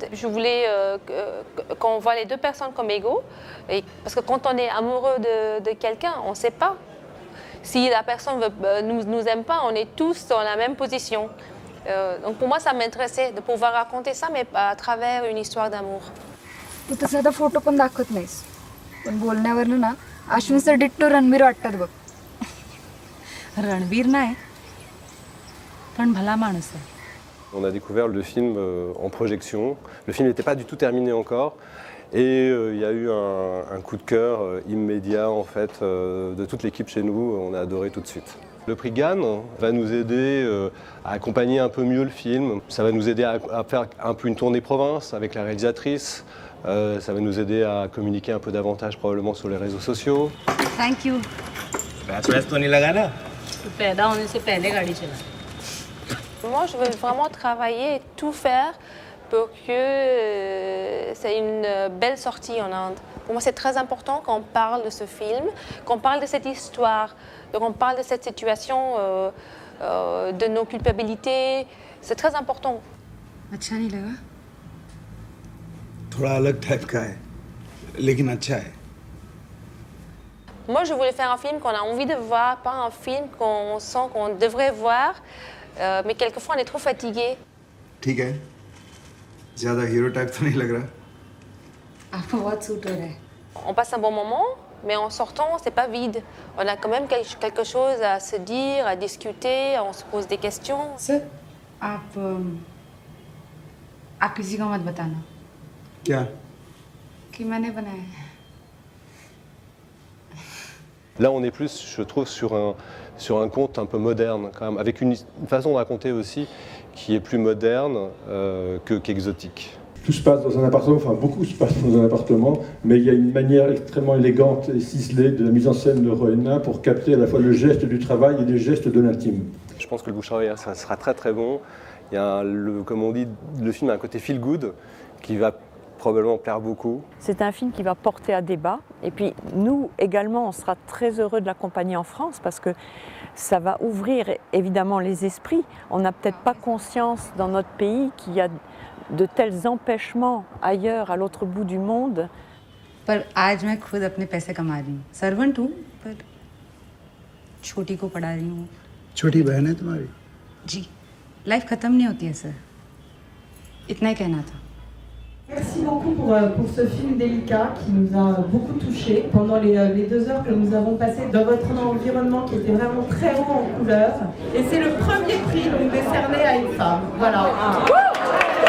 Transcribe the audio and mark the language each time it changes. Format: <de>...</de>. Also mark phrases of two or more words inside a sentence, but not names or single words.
<fr>Je voulais qu'on voit les 2 personnes comme égaux. Parce que quand on est amoureux de quelqu'un, on ne sait pas. Si la personne ne nous aime pas, on est tous dans la même position. Donc pour moi, ça m'intéressait de pouvoir raconter ça, mais à travers une histoire d'amour.</fr> <mr>तू तसा आता फोटो पण दाखवत नाहीस पण बोलण्यावरनं ना अश्विनचं डिट्टो रणबीर वाटतात बघ. रणबीर नाही पण भला माणूस आहे.</mr> <fr>On a découvert le film en projection. Le film n'était pas du tout terminé encore. Et il y a eu un coup de cœur immédiat en fait, de toute l'équipe chez nous. On a adoré tout de suite. Le prix Gann va nous aider à accompagner un peu mieux le film. Ça va nous aider à faire un peu une tournée province avec la réalisatrice. Ça va nous aider à communiquer un peu davantage probablement sur les réseaux sociaux.</fr> <en>Thank you.</en> <hi>तो नहीं लगा ना? तू पैदा होने से पहले गाड़ी चला.</hi> <fr>Moi, je veux vraiment travailler et tout faire pour que c'est une belle sortie en Inde. Pour moi, c'est très important qu'on parle de ce film, qu'on parle de cette histoire, qu'on parle de cette situation, de nos culpabilités. C'est très important.</fr> <hi>अच्छा नहीं लगा? थोड़ा अलग टाइप का है, लेकिन अच्छा है.</hi> <fr>Moi, je voulais faire un film qu'on a envie de voir, pas un film qu'on sent qu'on devrait voir, mais quelquefois on est trop fatigué.</fr> <hi>ठीक है, ज़्यादा हीरो टाइप तो नहीं लग रहा. आपको बहुत सूट हो रहा है.</hi> <fr>On passe un bon moment, mais en sortant, c'est pas vide. On a quand même quelque chose à se dire, à discuter, on se pose des questions.</fr> <hi>सर आप किसी को मत बताना क्या? कि मैंने बनाया है.</hi> <fr>Là, on est plus, je trouve, sur un conte un peu moderne, quand même, avec une façon de raconter aussi qui est plus moderne qu'exotique. Tout se passe dans un appartement, enfin beaucoup se passe dans un appartement, mais il y a une manière extrêmement élégante et ciselée de la mise en scène de Rowena pour capter à la fois le geste du travail et les gestes de l'intime. Je pense que le bouche à oreille, ça sera très très bon. Il y a, comme on dit, le film a un côté</fr> <en>feel good</en> <fr>qui va probablement plaire beaucoup. C'est un film qui va porter à débat. Et puis nous également, on sera très heureux de l'accompagner en France parce que ça va ouvrir évidemment les esprits. On n'a peut-être pas conscience dans notre pays qu'il y a de tels empêchements ailleurs, à l'autre bout du monde.</fr> <hi>पर आज मैं खुद अपने पैसे कमा रही हूँ. सर्वेंट हूँ पर छोटी को पढ़ा रही हूँ. छोटी बहन है तुम्हारी? जी, लाइफ खत्म नहीं होती है सर. इतना ही कहना था.</hi> <fr>Merci beaucoup pour ce film délicat qui nous a beaucoup touchés pendant les 2 heures que nous avons passées dans votre environnement qui était vraiment très haut en couleurs. Et c'est le premier prix donc décerné à une femme. Voilà.</fr>